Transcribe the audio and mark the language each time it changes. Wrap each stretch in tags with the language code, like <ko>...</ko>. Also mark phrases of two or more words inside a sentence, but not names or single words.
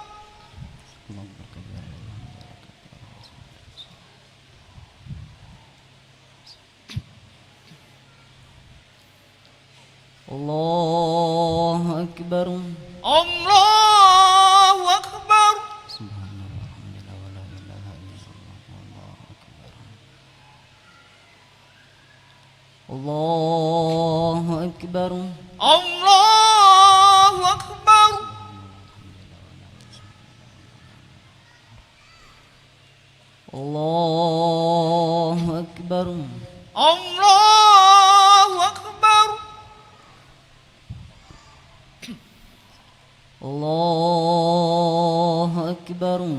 <ar>الله أكبر. الله أكبر. سبحان الله والحمد لله ولا إله إلا الله والله أكبر. الله أكبر. الله أكبر. الله أكبر. الله أكبر.</ar>